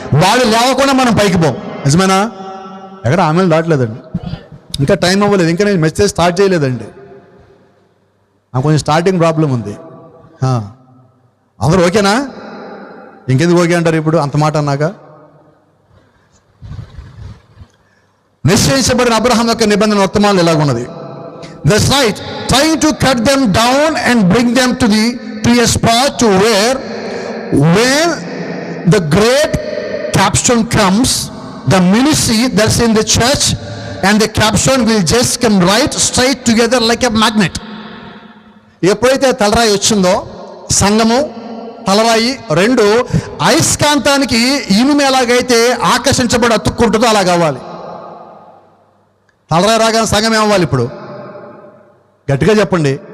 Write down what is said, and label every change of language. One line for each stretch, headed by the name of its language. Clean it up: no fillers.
Telugu: వాళ్ళు లేవకుండా మనం పైకి పోం. నిజమేనా? ఎక్కడ ఆమెలు దాటలేదండి, ఇంకా టైం అవ్వలేదు, ఇంకా నేను మెసేజ్ స్టార్ట్ చేయలేదండి. నాకు కొంచెం స్టార్టింగ్ ప్రాబ్లం ఉంది. అందరూ ఓకేనా? ఇంకెందుకు ఓకే అంటారు ఇప్పుడు అంత మాట అన్నాక? నిశ్చయించబడిన అబ్రహాం యొక్క నిబంధన వర్తమానాలు ఎలాగున్నది?
English: That's right, trying to cut them down and bring them to a spot to where when the great capstone comes, the ministry that's in the church and the capstone will just come right straight together like a magnet.
Telugu: ఎప్పుడైతే తలరాయి వచ్చిందో సంఘము తలరాయి రెండు అయస్కాంతానికి ఇనుము ఎలాగైతే ఆకర్షించబడి అతుక్కుంటుందో అలా కావాలి. తలరాయి రాగానే సంఘం ఏమవ్వాలి? ఇప్పుడు గట్టిగా చెప్పండి.